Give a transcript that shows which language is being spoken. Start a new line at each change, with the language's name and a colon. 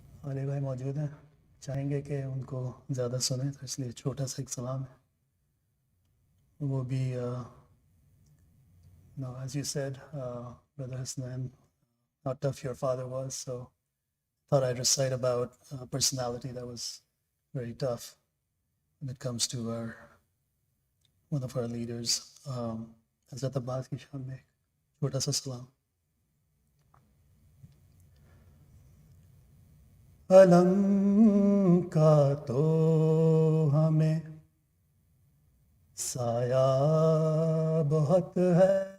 Urdu: علی بھائی موجود ہیں, چاہیں گے کہ ان کو زیادہ سنیں تو اس لیے چھوٹا سا ایک سلام ہے. وہ بھی
English: no, as you said, Brother Hasnain, how tough your father was, so I thought I'd recite about a personality that was very tough when it comes to one of our leaders.
Urdu: Hazrat Abbas کی شان میں ایک چھوٹا سا سلام. علم کا تو ہمیں سایہ بہت ہے,